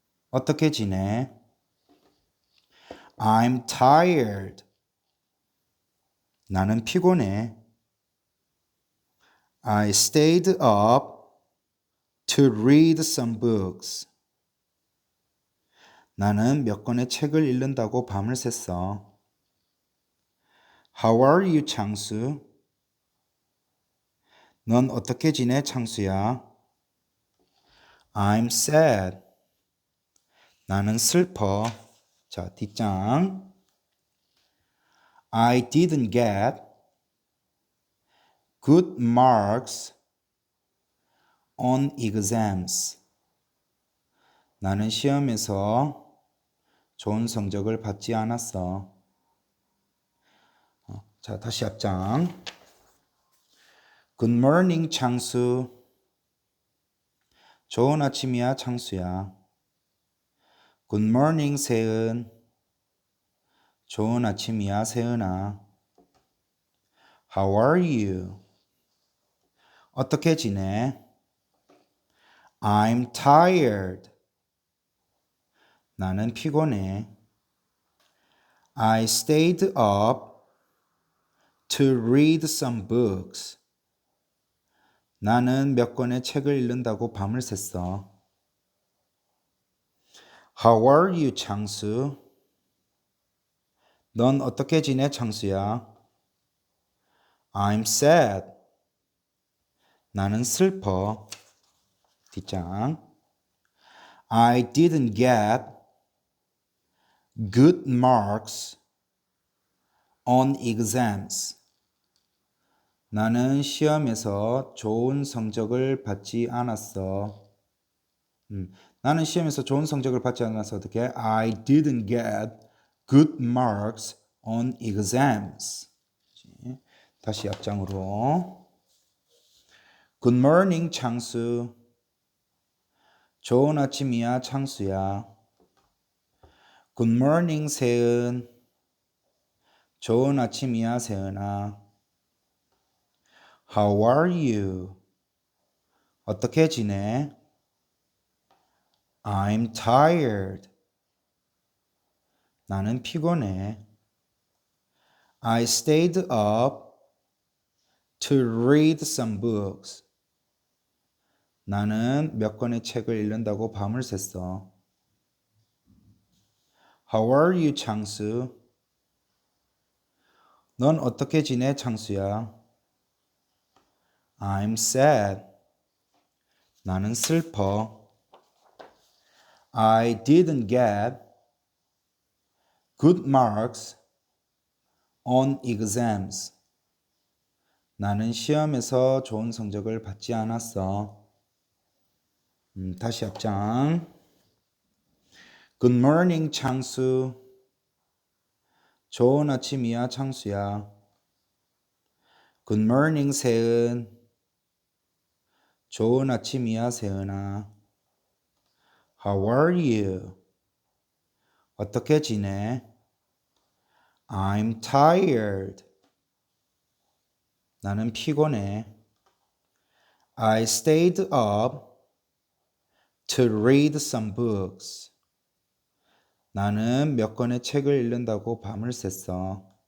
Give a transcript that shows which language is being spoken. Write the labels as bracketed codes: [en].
[ko] 어떻게 지내? [en] I'm tired. [ko] 나는 피곤해. [en] I stayed up to read some books. [ko] 나는 몇 권의 책을 읽는다고 밤을 샜어. [en] How are you, 창수? [ko] 넌 어떻게 지내, 창수야? [en] I'm sad. [ko] 나는 슬퍼. 자, 뒷장. [en] I didn't get good marks on exams. [ko] 나는 시험에서 좋은 성적을 받지 않았어. 자, 다시 앞장. [en] Good morning, 창수. [ko] 좋은 아침이야, 창수야. [en] Good morning, 세은. [ko] 좋은 아침이야, 세은아. [en] How are you? [ko] 어떻게 지내? [en] I'm tired. [ko] 나는 피곤해. [en] I stayed up to read some books. [ko] 나는 몇 권의 책을 읽는다고 밤을 샜어. [en] How are you, 창수? [ko] 넌 어떻게 지내, 창수야? [en] I'm sad. [ko] 나는 슬퍼. 뒷장. [en] I didn't get good marks on exams. [ko] 나는 시험에서 좋은 성적을 받지 않았어. 나는 시험에서 좋은 성적을 받지 않아서 어떻게? [en] I didn't get good marks on exams. [ko] 다시 앞장으로. [en] Good morning, 창수. [ko] 좋은 아침이야, 창수야. [en] Good morning, 세은. [ko] 좋은 아침이야, 세은아. [en] How are you? [ko] 어떻게 지내? [en] I'm tired. [ko] 나는 피곤해. [en] I stayed up to read some books. [ko] 나는 몇 권의 책을 읽는다고 밤을 샜어. [en] How are you, 창수? [ko] 넌 어떻게 지내, 창수야? [en] I'm sad. [ko] 나는 슬퍼. [en] I didn't get good marks on exams. [ko] 나는 시험에서 좋은 성적을 받지 않았어. 다시 앞장. [en] Good morning, 창수. [ko] 좋은 아침이야, 창수야. [en] Good morning, 세은. [ko] 좋은 아침이야, 세은아. [en] How are you? [ko] 어떻게 지내? [en] I'm tired. [ko] 나는 피곤해. [en] I stayed up to read some books. [ko] 나는 몇 권의 책을 읽는다고 밤을 샜어.